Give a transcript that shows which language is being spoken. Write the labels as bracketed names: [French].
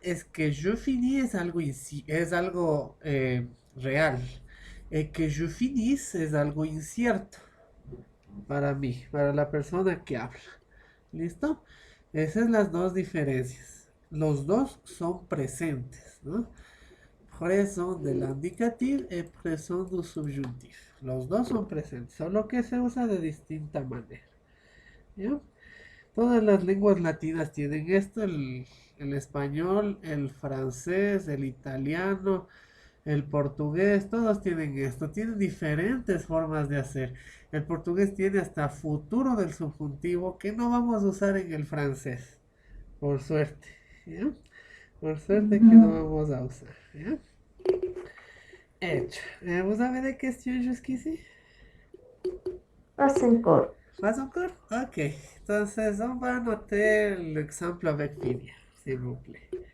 [Spanish] Es que [French] je finis [Spanish] es algo real. [French] Que je finisse [Spanish] es algo incierto para mí, para la persona que habla. ¿Listo? Esas son las dos diferencias. Los dos son presentes, ¿no? [French] Présent de l'indicatif y présent du subjuntif. [Spanish] Los dos son presentes, solo que se usa de distinta manera. ¿Ya? Todas las lenguas latinas tienen esto, el español, el francés, el italiano, el portugués, todos tienen esto, tienen diferentes formas de hacer. El portugués tiene hasta futuro del subjuntivo que no vamos a usar en el francés. Por suerte, ¿ya? Por suerte que no vamos a usar, ¿ya? Hecho. [French] Vous avez des questions jusqu'ici? Pas encore. Pas encore? Ok. [Spanish] Entonces, [French] on va noter l'exemple avec Finia, s'il vous plaît.